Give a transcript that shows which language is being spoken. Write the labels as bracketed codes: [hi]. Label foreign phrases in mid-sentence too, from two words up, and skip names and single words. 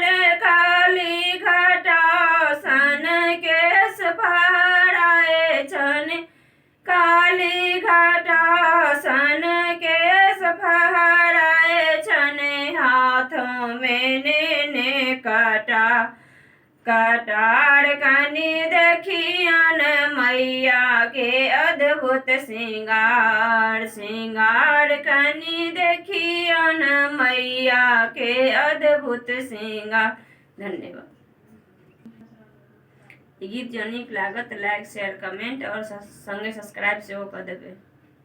[mai] काली घटासन केश फहराए छन, काली घटासन केश फहराए छन, हाथों में नेने कटार। कनि देखियन मैया के अद्भुत सिंगार। सिंगार कनि देखियन मैया के अद्भुत सिंगार। धन्यवाद। गीत जँ नीक लागत [en] like share comment [mai] और संगे सब्सक्राइब सेहो कऽ देबै।